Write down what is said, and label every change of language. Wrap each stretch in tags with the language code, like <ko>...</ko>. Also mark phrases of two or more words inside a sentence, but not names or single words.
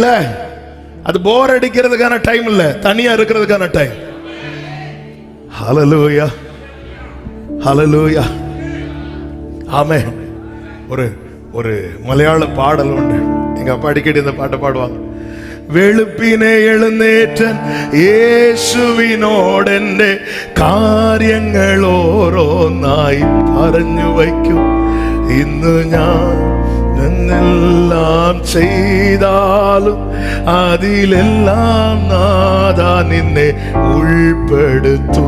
<ta>அது போர் அடிக்கிறதுக்கான டைம் இல்ல, தனியா இருக்கிறதுக்கான டைம்.</ta> <he>ஹalleluya, ஹalleluya, ஆமென்.</he> <ta>ஒரு மலையாள பாடல் உண்டு, எங்க அப்பா அடிக்கடி இந்த பாட்டை பாடுவாங்க.</ta> <ml>വെളുപ്പിനെ എഴുന്നേറ്റൻ യേശുവിനോടെന്റെ കാര്യങ്ങൾ ഓരോന്നായി പറഞ്ഞു വയ്ക്കും. ഇന്ന് ഞാൻ എന്നെല്ലാം ചെയ്താലും അതിലെല്ലാം നാഥാ നിന്നെ ഉൾപ്പെടുത്തും.</ml>